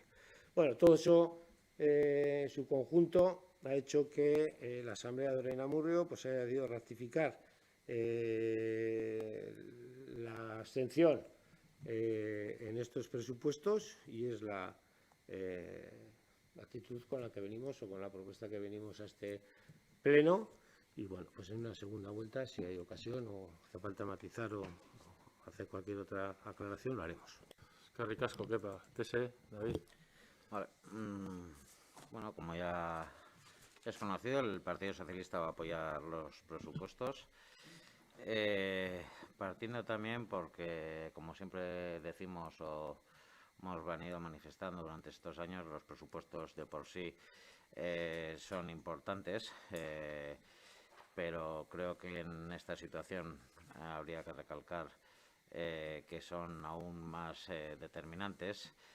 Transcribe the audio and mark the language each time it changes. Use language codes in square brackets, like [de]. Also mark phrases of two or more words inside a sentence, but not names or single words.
[es] Bueno, todo eso en su conjunto ha hecho que la Asamblea de Lorena Murro pues haya decidido ratificar la abstención en estos presupuestos, y es la actitud con la que venimos o con la propuesta que venimos a este pleno. Y bueno, pues en una segunda vuelta, si hay ocasión o hace falta matizar o hacer cualquier otra aclaración, lo haremos. [eu] Eskerrik asko, Kepa. TSE, David. [es] Vale. Bueno, como ya es conocido, el Partido Socialista va a apoyar los presupuestos. Partiendo también porque, como siempre decimos o hemos venido manifestando durante estos años, los presupuestos de por sí son importantes, pero creo que en esta situación habría que recalcar que son aún más determinantes,